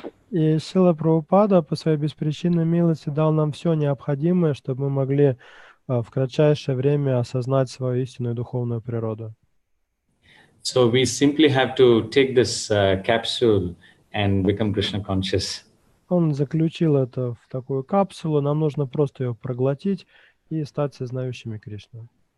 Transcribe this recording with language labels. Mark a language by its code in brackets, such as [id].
[ru] И Шрила Прабхупада по своей беспричинной милости дал нам все необходимое, чтобы мы могли в кратчайшее время осознать свою истинную духовную природу. [en] So we simply have to take this capsule and become Krishna conscious. [ru] Он заключил это в такую капсулу, нам нужно просто ее проглотить и стать сознающими Кришну.